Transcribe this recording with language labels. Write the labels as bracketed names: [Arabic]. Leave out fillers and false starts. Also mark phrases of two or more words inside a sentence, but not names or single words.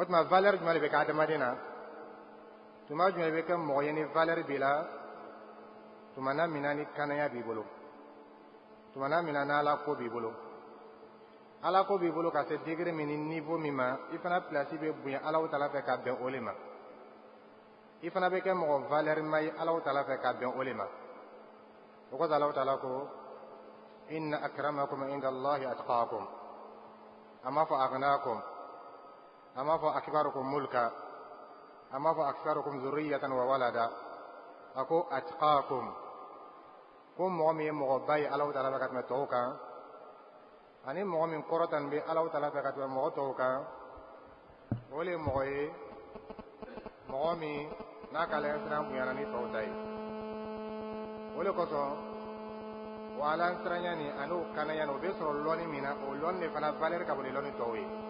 [Bambara] tuma valeur jumɛn de bɛ kɛ adamaden na tuma jumɛn bɛ kɛ mɔgɔ ye ni valeur b'i la tumana min na ni kanaya b'i bolo tumana min na n'Ala ko b'i bolo Ala ko b'i bolo ka se degré min ni niveau min ma i fana place bɛ bonya Allahu Taala fɛ ka bɛn o le ma i fana bɛ kɛ mɔgɔ valeur ma ye Allahu Taala fɛ ka bɛn o le ma o kosɔn Allahu Taala ko [Arabic] إن أكرمكم عند الله أتقاكم [Bambara] a ma fɔ aghnakum a ma fɔ [Arabic] أكبركم ملكا [Bambara] a ma fɔ [Arabic] أكثركم ذرية و [Bambara] walada a ko atqakum ko mɔgɔ min ye mɔgɔ ba ye Allahu Taala fɛ ka tɛmɛ tɔw kan ani mɔgɔ min kɔrɔtan bɛ Allahu Taala fɛ ka tɛmɛ mɔgɔ tɔw kan o le ye mɔgɔ ye mɔgɔ min n'a ka lɛnsiran bonyana ni tɔw ta ye o le kosɔn o alansiranya ni ani o kanaya ni o bɛ sɔrɔ lɔnni min na o lɔnni de fana valeur ka bon ni lɔnni tɔw ye